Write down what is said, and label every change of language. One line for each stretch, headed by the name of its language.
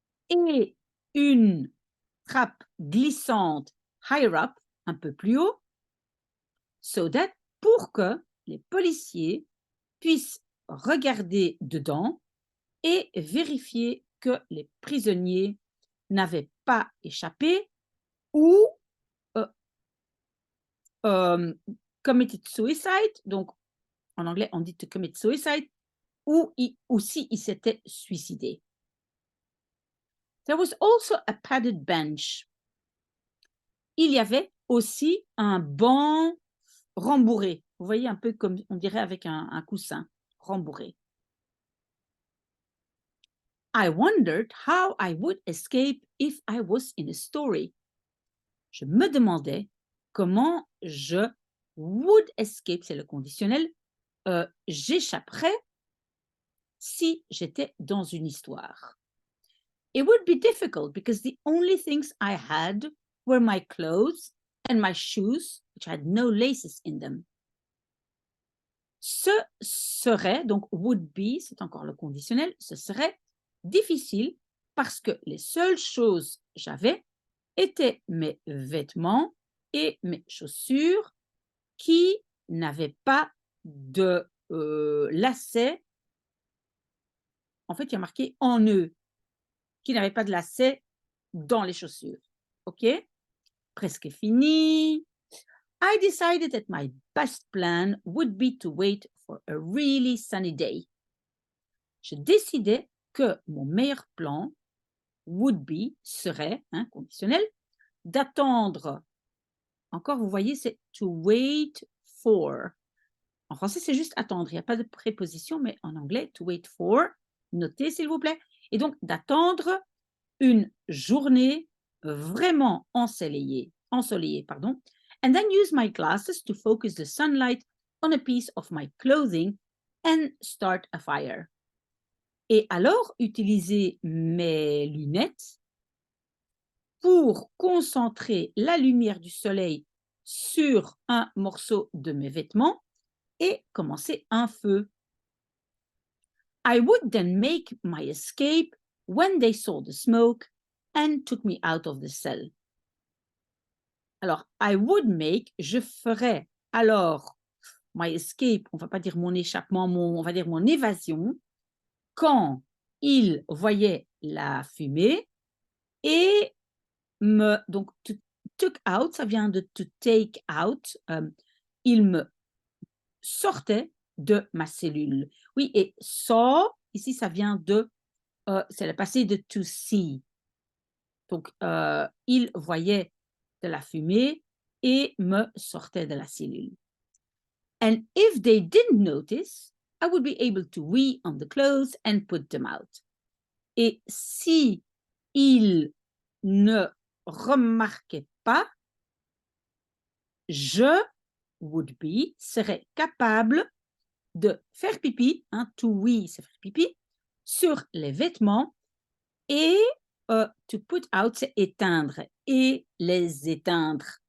French: Et une trappe glissante
English: higher up,
French: un peu plus haut,
English: so that
French: pour que les policiers puissent regarder dedans et vérifier que les prisonniers n'avaient pas échappé ou
English: committed suicide,
French: donc en anglais on dit
English: to commit suicide,
French: ou si il s'était suicidé.
English: There was also a padded bench.
French: Il y avait aussi un banc rembourré. Vous voyez, un peu comme on dirait avec un coussin rembourré.
English: I wondered how I would escape if I was in a story.
French: Je me demandais comment je
English: would escape,
French: c'est le conditionnel, j'échapperais si j'étais dans une histoire.
English: It would be difficult because the only things I had were my clothes and my shoes, which had no laces in them.
French: Ce serait, donc
English: would be,
French: c'est encore le conditionnel, ce serait difficile parce que les seules choses que j'avais étaient mes vêtements et mes chaussures qui n'avaient pas de lacets. En fait, il y a marqué en eux, qui n'avaient pas de lacets dans les chaussures. OK? Presque fini.
English: I decided that my best plan would be to wait for a really sunny day.
French: Je décidais que mon meilleur plan
English: would be,
French: serait, conditionnel, d'attendre. Encore, vous voyez, c'est
English: to wait for.
French: En français, c'est juste attendre. Il n'y a pas de préposition, mais en anglais, to wait for. Notez, s'il vous plaît. Et donc, d'attendre une journée vraiment ensoleillée,
English: and then use my glasses to focus the sunlight on a piece of my clothing and start a fire.
French: Et alors, utiliser mes lunettes pour concentrer la lumière du soleil sur un morceau de mes vêtements et commencer un feu.
English: I would then make my escape when they saw the smoke and took me out of the cell.
French: Alors,
English: I would make,
French: je ferais alors
English: my escape,
French: on ne va pas dire mon échappement, on va dire mon évasion, quand ils voyaient la fumée et donc,
English: took out,
French: ça vient de
English: to take out,
French: il me sortait de ma cellule. Oui, et saw, ici, ça vient de, c'est le passé de
English: to see.
French: Donc, il voyait de la fumée et me sortait de la cellule.
English: And if they didn't notice, I would be able to wee on the clothes and put them out.
French: Et si ils ne remarquaient pas, je
English: would be
French: serait capable de faire pipi, hein,
English: to wee,
French: c'est faire pipi, sur les vêtements et
English: to put out,
French: c'est éteindre et les éteindre.